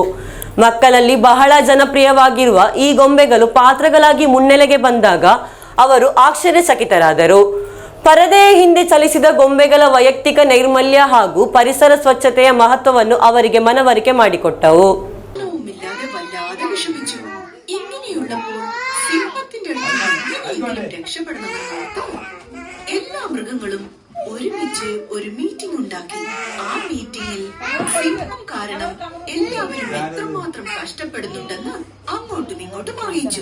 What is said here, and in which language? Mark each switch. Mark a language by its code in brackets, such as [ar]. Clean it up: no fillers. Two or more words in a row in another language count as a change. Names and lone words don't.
[kn] ಮಕ್ಕಳಲ್ಲಿ ಬಹಳ ಜನಪ್ರಿಯವಾಗಿರುವ ಈ ಗೊಂಬೆಗಳು ಪಾತ್ರಗಳಾಗಿ ಮುನ್ನೆಲೆಗೆ ಬಂದಾಗ ಅವರು ಆಶ್ಚರ್ಯಚಕಿತರಾದರು. ಪರದೆಯ ಹಿಂದೆ ಚಲಿಸಿದ ಗೊಂಬೆಗಳ ವೈಯಕ್ತಿಕ ನೈರ್ಮಲ್ಯ ಹಾಗೂ ಪರಿಸರ ಸ್ವಚ್ಛತೆಯ ಮಹತ್ವವನ್ನು ಅವರಿಗೆ ಮನವರಿಕೆ ಮಾಡಿಕೊಟ್ಟವು. [ml] എല്ലാ മൃഗങ്ങളും ഒരുമിച്ച് ഒരു മീറ്റിംഗ് ഉണ്ടാക്കി. ആ മീറ്റിംഗിൽ സിംഹം കാരണം എല്ലാവരും എത്രമാത്രം കഷ്ടപ്പെടുന്നുണ്ടെന്ന് അങ്ങോട്ടും ഇങ്ങോട്ടും അറിയിച്ചു.